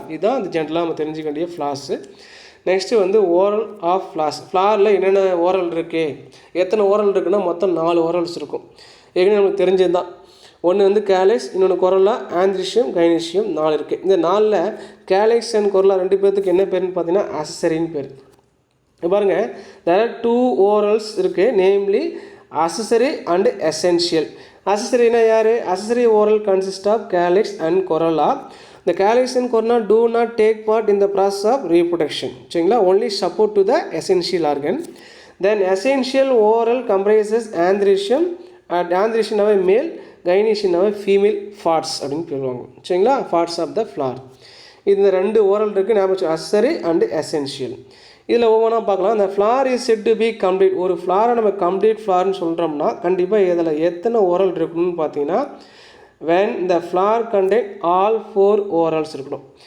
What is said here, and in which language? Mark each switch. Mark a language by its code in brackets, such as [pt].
[ta] இதுதான் அந்த ஜென்ரலாக நம்ம தெரிஞ்சுக்க வேண்டிய ஃப்ளார்ஸு. நெக்ஸ்ட்டு வந்து ஓரல் ஆஃப் ஃப்ளார்ஸ். ஃப்ளாரில் என்னென்ன ஓரல் இருக்குது, எத்தனை ஓரல் இருக்குன்னா மொத்தம் 4 ஓரல்ஸ் இருக்கும். ஏற்கனவே நமக்கு தெரிஞ்சது தான். ஒன்று வந்து கேலக்ஸ், இன்னொன்று கொரலா, ஆந்த்ரிஷியம், கைனீஷியம், 4 இருக்குது. இந்த 4ல் கேலக்ஸ் அண்ட் கொரலா 2 பேர்த்துக்கு என்ன பேருன்னு பார்த்தீங்கன்னா அசசரின்னு பேர். [en] பாருங்கள், there are 2 whorls இருக்குது, namely accessory and essential. [ta] Accessory-னா யார்? [en] Accessory oral consists of calyx and corolla. The calyx and corolla do not take part in the process of reproduction. சரிங்களா? only support to the essential organ. Then essential oral comprises androecium, and androecium is male, gynoecium is female parts [ta] அப்படின்னு சொல்லுவாங்க. [en] சரிங்களா? parts of the flower. [ta] இந்த 2 oral இருக்குது, ஞாபகம் accessory and essential. இதில் ஒவ்வொன்றா பார்க்கலாம். அந்த [en] Flower is said to be complete. [ta] ஒரு ஃப்ளாரை நம்ம கம்ப்ளீட் ஃப்ளார்னு சொல்கிறோம்னா கண்டிப்பாக இதில் எத்தனை ஓரல் இருக்கணும்னு பார்த்தீங்கன்னா [en] when the flower contain all 4 orals [ta] இருக்கணும்.